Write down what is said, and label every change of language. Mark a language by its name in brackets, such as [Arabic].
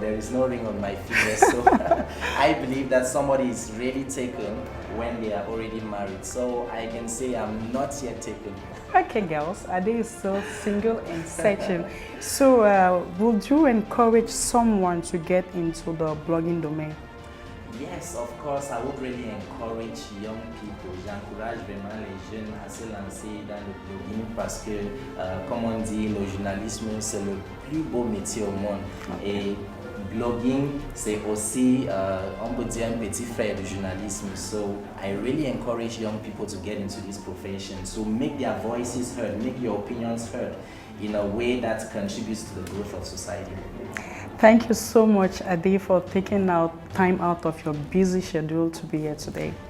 [English] There is no ring on my finger, so I believe that somebody is really taken when they are already married. So I can say I'm not yet taken. Okay, girls, Ade is still single and searching. So would you encourage someone to get into the blogging domain? Yes, of course, I would really encourage young people. [French] J'encourage vraiment les jeunes à se lancer dans le blogging parce que, comme on dit, le journalisme, c'est le plus beau métier au monde. Et blogging, c'est aussi, on peut dire, un petit frère du journalisme. [English] So I really encourage young people to get into this profession, to make their voices heard, make your opinions heard in a way that contributes to the growth of society. Thank you so much, Ade, for taking time out of your busy schedule to be here today.